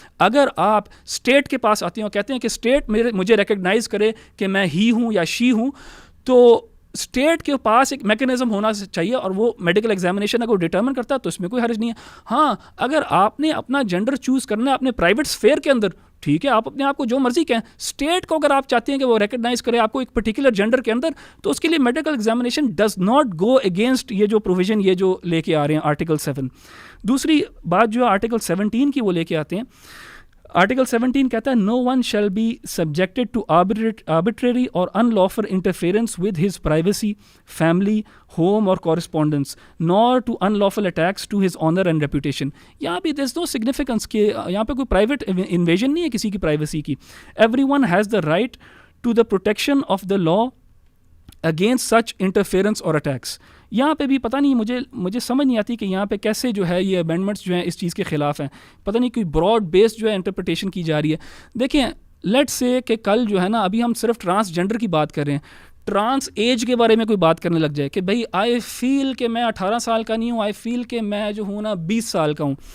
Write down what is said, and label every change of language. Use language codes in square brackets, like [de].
[ur] اگر آپ اسٹیٹ کے پاس آتے ہیں اور کہتے ہیں کہ اسٹیٹ مجھے ریکگنائز کرے کہ میں ہی ہوں یا شی ہوں, تو اسٹیٹ کے پاس ایک میکینزم ہونا چاہیے اور وہ میڈیکل ایگزامینیشن اگر وہ ڈٹرمن کرتا ہے تو اس میں کوئی حرج نہیں ہے. ہاں, اگر آپ نے اپنا جینڈر چوز کرنا ہے اپنے پرائیویٹ اسفیئر کے اندر ٹھیک ہے, آپ اپنے آپ کو جو مرضی کہیں, اسٹیٹ کو اگر آپ چاہتے ہیں کہ وہ ریکگنائز کرے آپ کو ایک پرٹیکولر جینڈر کے اندر, تو اس کے لیے medical examination [en] does not go against [ur] یہ جو پروویژن یہ جو لے کے آ رہے ہیں آرٹیکل 7. دوسری بات جو ہے آرٹیکل 17 کی وہ لے کے آتے ہیں. آرٹیکل 17 کہتا ہے [en] no one shall be subjected to arbitrary or unlawful interference with his privacy, family, home or correspondence, nor to unlawful attacks to his honor and reputation. [ur] یہاں پہ [en] there's no significance [ur] کہ یہاں پہ کوئی private invasion نہیں ہے کسی کی privacy کی. [en] Everyone has the right to the protection of the law against such interference or attacks. [ur] یہاں پہ بھی پتہ نہیں مجھے سمجھ نہیں آتی کہ یہاں پہ کیسے جو ہے یہ امینڈمنٹس جو ہیں اس چیز کے خلاف ہیں. پتہ نہیں کوئی براڈ بیس جو ہے انٹرپریٹیشن کی جا رہی ہے. دیکھیں لیٹ سے کہ کل جو ہے نا, ابھی ہم صرف ٹرانسجینڈر کی بات کر رہے ہیں, ٹرانس ایج کے بارے میں کوئی بات کرنے لگ جائے کہ بھائی آئی فیل کہ میں 18 سال کا نہیں ہوں, آئی فیل کہ میں جو ہوں نا 20 سال کا ہوں.